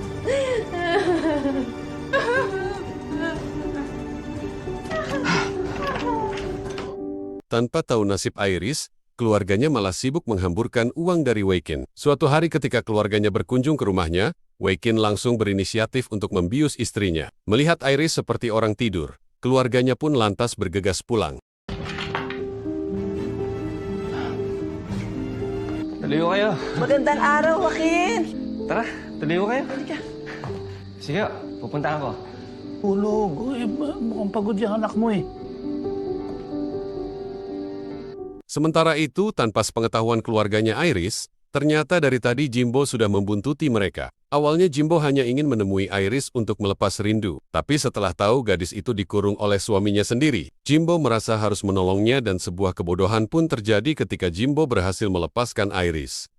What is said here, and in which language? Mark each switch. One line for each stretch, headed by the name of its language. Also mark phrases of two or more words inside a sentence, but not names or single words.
Indonesian: Tanpa tahu nasib Iris, keluarganya malah sibuk menghamburkan uang dari Wei-kin. Suatu hari ketika keluarganya berkunjung ke rumahnya, Wei-kin langsung berinisiatif untuk membius istrinya. Melihat Iris seperti orang tidur, keluarganya pun lantas bergegas pulang.
Filipino: Tuloy ko kayo. Magandang araw, Joaquin. Tara, tuloy ko kayo. Halika. Sige, pupunta ako. Tulog. Uy, mukhang pagod yung anak mo eh.
Indonesian: Sementara itu, tanpa sepengetahuan keluarganya Iris, ternyata dari tadi Jimbo sudah membuntuti mereka. Awalnya Jimbo hanya ingin menemui Iris untuk melepas rindu. Tapi setelah tahu gadis itu dikurung oleh suaminya sendiri, Jimbo merasa harus menolongnya dan sebuah kebodohan pun terjadi ketika Jimbo berhasil melepaskan Iris.